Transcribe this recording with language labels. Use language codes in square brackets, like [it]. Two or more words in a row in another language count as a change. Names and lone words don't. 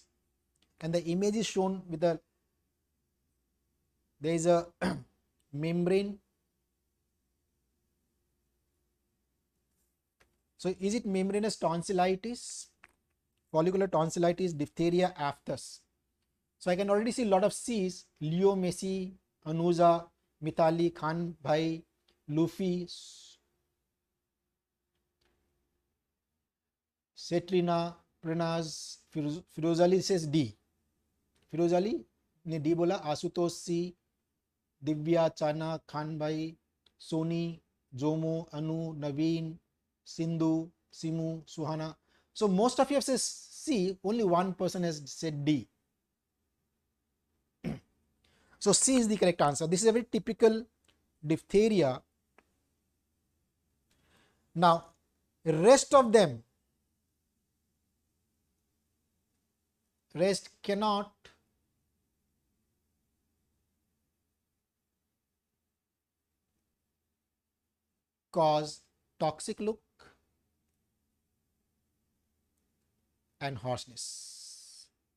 [en] And the image is shown with there is a membrane. So is it membranous tonsillitis, follicular tonsillitis, diphtheria, aphthous? So I can already see a lot of C's: Leo, Messi, Anuza, Mithali, Khan Bhai, Luffy, Setrina, Pranaz, Firoz Ali says D. [hi] Firoz Ali ने D बोला. आशुतोष C, दिव्या, चाना, खान भाई, सोनी, जोमो, अनु, नवीन, सिंधु, [en] Simu, Suhana. So most of you have said C, only one person has said D. So C is the correct answer. This is a very typical diphtheria. Now, rest of them, rest cannot cause toxic look and hoarseness.